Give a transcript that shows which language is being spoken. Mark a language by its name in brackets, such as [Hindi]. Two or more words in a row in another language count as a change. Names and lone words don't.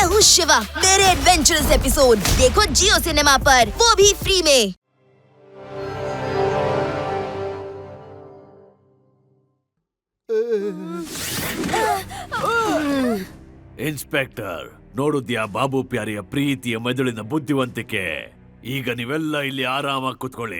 [Hindi] शिवा मेरे [English] adventurous episode [Hindi] देखो जियो सिनेमा पर, वो भी फ्री में। [Kannada] ಇನ್ಸ್ಪೆಕ್ಟರ್, ನೋಡುದ್ಯಾ ಬಾಬು ಪ್ಯಾರಿಯ ಪ್ರೀತಿಯ ಮೆದುಳಿನ ಬುದ್ಧಿವಂತಿಕೆ? ಈಗ ನೀವೆಲ್ಲ ಇಲ್ಲಿ ಆರಾಮಾಗಿ ಕುತ್ಕೊಳ್ಳಿ.